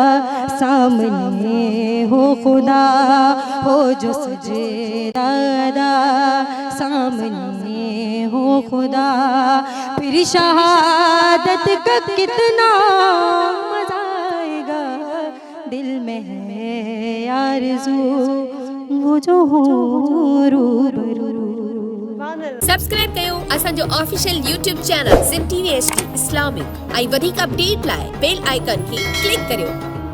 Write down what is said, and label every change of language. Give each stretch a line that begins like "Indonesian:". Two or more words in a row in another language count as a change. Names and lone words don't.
Urdu: سامنے ہو خدا، ہو جو سجدہ ادا سامنے ہو خدا، پھر شہادت کا کتنا مزہ آئے گا، دل میں ہے آرزو وہ جو ہوں روبرو۔
Sindhi: سبسکرائب कयो असांजो
English: official YouTube channel
Sindhi: सिम TV HD इस्लामिक ऐं वधीक अपडेट लाइ
English: bell icon
Sindhi: खे क्लिक करियो।